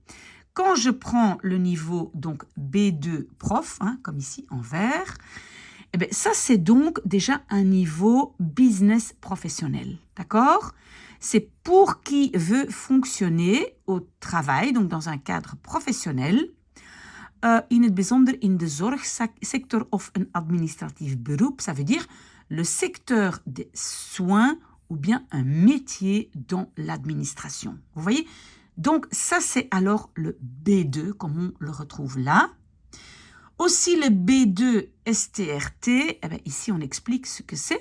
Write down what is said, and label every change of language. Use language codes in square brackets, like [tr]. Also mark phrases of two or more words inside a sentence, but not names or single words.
[fr] Quand je prends le niveau donc B2 prof, comme ici en vert, ça c'est donc déjà un niveau business professionnel, d'accord? C'est pour qui veut fonctionner au travail, donc dans un cadre professionnel, [nl] in het bijzonder in de zorgsector of een administratief beroep, [fr] ça veut dire le secteur des soins ou bien un métier dans l'administration. Vous voyez? Donc, ça, c'est alors le B2, comme on le retrouve là. Aussi, le B2 STRT, ici, on explique ce que c'est.